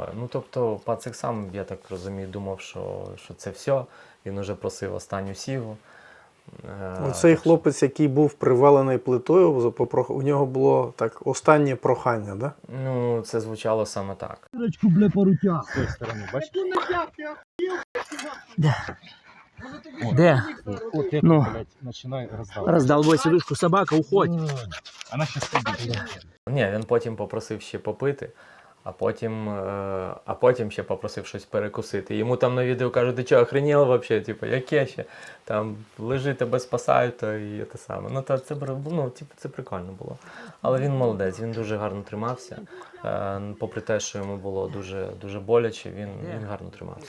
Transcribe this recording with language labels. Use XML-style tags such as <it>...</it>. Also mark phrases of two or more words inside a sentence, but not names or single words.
<uk>Тобто пацик сам, я так розумію, думав, що це все, він вже просив останню сігу. Оцей хлопець, який був привалений плитою, у нього було так останнє прохання, да? Ну, це звучало саме так.</uk> <ru>Ручку, бля, по рутях. С той стороны, бачишь?</ru> <uk>Де?</uk> <ru>Вот это, Ну. блядь, начинай раздавать. Роздолбай сидушку, собака, уходь. Она сейчас победит.</ru> <uk>Ні, він потім попросив ще попити, а потім ще попросив щось перекусити. Йому там на відео кажуть, ти чого,</uk> <ru>охренел вообще?</ru> <uk>Яке ще? Там лежи, тебе спасають, то і те саме. Це прикольно було. Але він молодець, він дуже гарно тримався. Попри те, що йому було дуже, дуже боляче, він гарно тримався.</uk>